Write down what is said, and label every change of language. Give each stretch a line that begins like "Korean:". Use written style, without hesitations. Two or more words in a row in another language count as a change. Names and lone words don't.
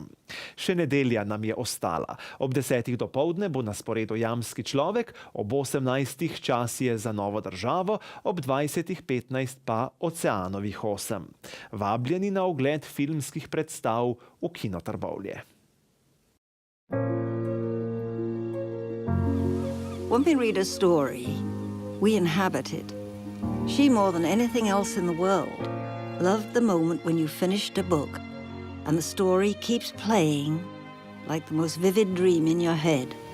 Slovenian: Še nedelja nam je ostala. Ob 10. dopoldne bo na sporedu Jamski človek, ob 18. Čas je za novo državo, ob 20.15 pa Oceanovih 8. Vabljeni na ogled filmskih predstav v Kino Trbovlje.
English: When we read a story, we inhabit it. She, more than anything else in the world, loved the moment when you finished a book and the story keeps playing like the most vivid dream in your head.